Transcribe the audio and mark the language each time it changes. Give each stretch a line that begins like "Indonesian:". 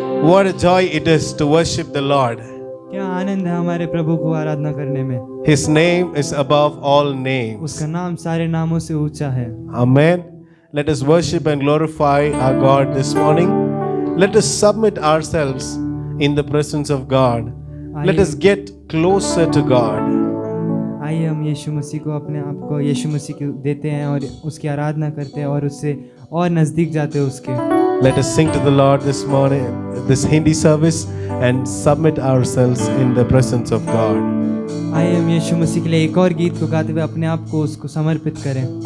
English: What a joy it is to worship the Lord.
Hindi: क्या आनंद है हमारे प्रभु को आराधना करने में।
English: His name is above all names.
Hindi: उसका नाम सारे नामों से ऊंचा है।
English: Amen. Let us worship and glorify our God this morning. Let us submit ourselves in the presence of God. Let us get closer to God.
Hindi: आइए हम यीशु मसीह को अपने आप को यीशु मसीह को देते हैं और उसकी आराधना करते हैं और उससे और नज़दीक जाते हैं उसके।
English: Let us sing to the Lord this morning, this Hindi service, and submit ourselves in the presence of God.
Hindi: आइए हम यीशु मसीह के लिए एक और गीत को गाते हुए अपने आप को उसको समर्पित करें।